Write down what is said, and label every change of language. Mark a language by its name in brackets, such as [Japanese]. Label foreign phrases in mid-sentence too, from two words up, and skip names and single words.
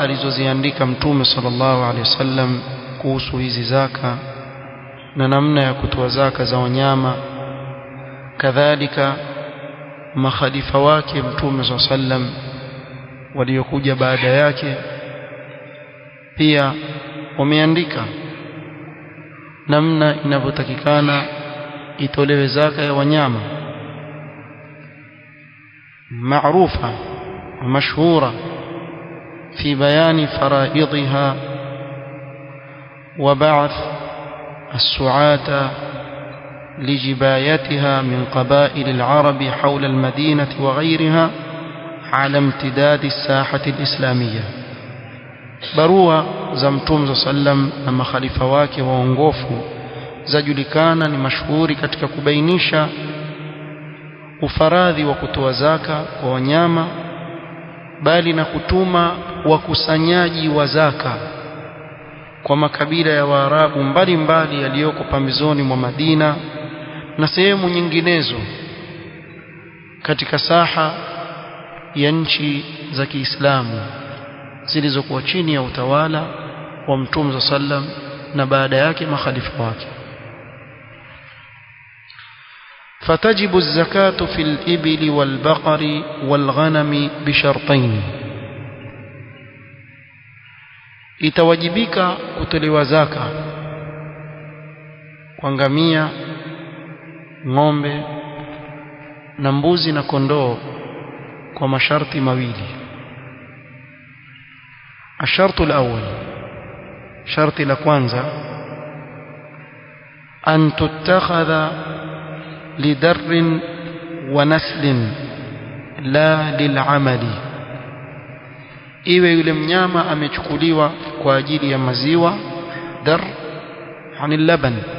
[Swahili] alizoziandika Mtume [Arabic] صلى الله عليه وسلم [Swahili] kuhusu hizi zaka na namna ya kutoa zaka za wanyama, kadhalika makhalifa wake Mtume [Arabic] صلى الله عليه وسلم [Swahili] waliokuja baada yake pia wameandika namna inavyotakikana itolewe zaka ya wanyama, [Arabic] معروفة ومشهورة في بيان فرائضها وبعث السعاة لجبايتها من قبائل العرب حول المدينة وغيرها على امتداد الساحة الإسلامية. [Swahili] barua za Mtume sallam na makhalifa wake waongofu zajulikana, ni mashuhuri katika kubainisha ufaradhi wa kutoa zaka kwa wanyama, bali na kutuma wakusanyaji wa zaka kwa makabila ya Waarabu mbalimbali yaliyoko pambizoni mwa Madina na sehemu nyinginezo katika saha ya nchi za Kiislamu zilizokuwa chini ya utawala wa Mtume sallam na baada yake makhalifa wake. [Arabic] فتجب الزكاة في الإبل والبقر والغنم بشرطين. [Swahili] itawajibika kutolewa zaka kwa ngamia, ng'ombe na mbuzi na kondoo kwa masharti mawili. [Arabic] الشرط الأول, [Swahili] sharti la kwanza, [Arabic] أن تتخذ للدر والنسل لا للعمل, [Swahili] iwe yule mnyama amechukuliwa kwa ajili ya maziwa, dar yani laban,